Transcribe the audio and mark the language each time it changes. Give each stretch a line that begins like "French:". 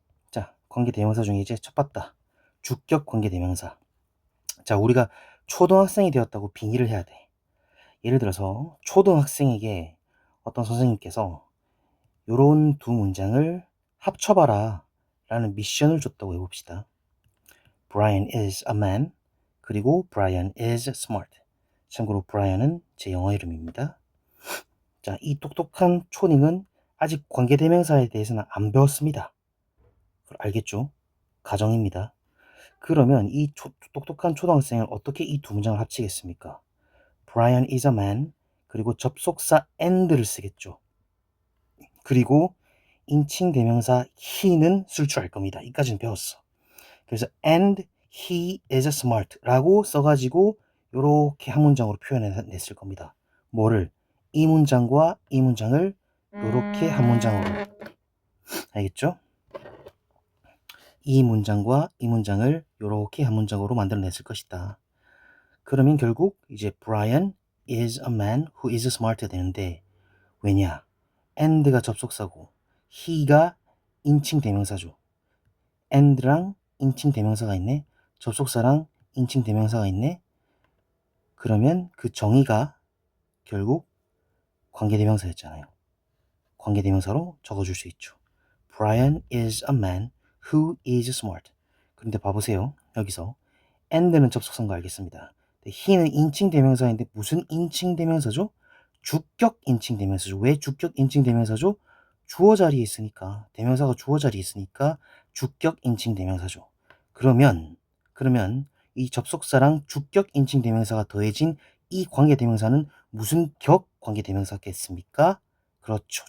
Korean: 자, 관계대명사 중에 이제 첫 봤다. 주격 관계대명사. 자, 우리가 초등학생이 되었다고 빙의를 해야 돼. 예를 들어서 초등학생에게 어떤 선생님께서 요런 두 문장을 합쳐봐라 라는 미션을 줬다고 해봅시다.
English: Brian is a man.
Korean: 그리고
English: Brian is smart.
Korean: 참고로 Brian은 제 영어 이름입니다. 자, 이 똑똑한 초딩은 아직 관계대명사에 대해서는 안 배웠습니다. 알겠죠? 가정입니다. 그러면 이 똑똑한 초등학생을 어떻게 이 두 문장을 합치겠습니까?
English: Brian is a man.
Korean: 그리고 접속사 and를 쓰겠죠. 그리고 인칭 대명사 he는 쓸 줄 알 겁니다. 이까지는 배웠어. 그래서
English: and he is smart
Korean: 라고 써가지고 이렇게 한 문장으로 표현해냈을 겁니다. 뭐를? 이 문장과 이 문장을 이렇게 한 문장으로. 알겠죠? 이 문장과 이 문장을 이렇게 한 문장으로 만들어냈을 것이다.
English: 그러면 결국 이제 Brian is a man who is smart 되는데 왜냐?
Korean: and가 접속사고 he가 인칭 대명사죠. and랑 인칭 대명사가 있네. 접속사랑 인칭 대명사가 있네. 그러면 그 정의가 결국 관계대명사였잖아요. 관계대명사로 적어줄 수 있죠.
English: Brian is a man who is smart.
Korean: 그런데 봐보세요. 여기서 and는 접속사인 거 알겠습니다. he는 인칭 대명사인데 무슨 인칭 대명사죠? 주격 인칭 대명사죠. 왜 주격 인칭 대명사죠? 주어 자리에 있으니까. 대명사가 주어 자리에 있으니까 주격 인칭 대명사죠. 그러면 이 접속사랑 주격 인칭 대명사가 더해진 이 관계 대명사는 무슨 격 관계 대명사겠습니까? 그렇죠.